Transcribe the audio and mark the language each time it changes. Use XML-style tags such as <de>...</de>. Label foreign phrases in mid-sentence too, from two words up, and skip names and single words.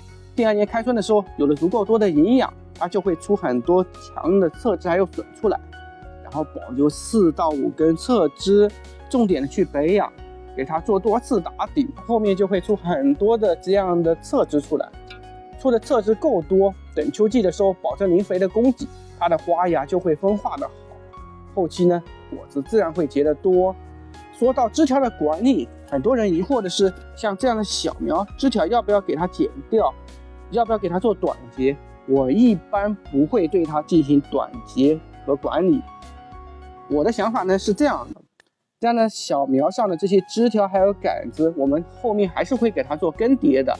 <zh>第2年開春的時候，有了足夠多的營養，它就會出很多強的側枝還有筍出來，然後保留4到5根側枝，重點的去培養，給它做多次打底，後面就會出很多的這樣的側枝出來。出的側枝夠多，等秋季的時候保證磷肥的供給，它的花芽就会分化的好，後期呢果子自然会結得多。說到枝條的管理，很多人疑惑的是，像這樣的小苗，枝條要不要給它剪掉，要不要給它做短節？我一般不會對它進行短節和管理。我的想法呢是這樣的， 這樣的小苗上的這些枝条還有杆子，我們後面還是會給它做更迭的。</zh>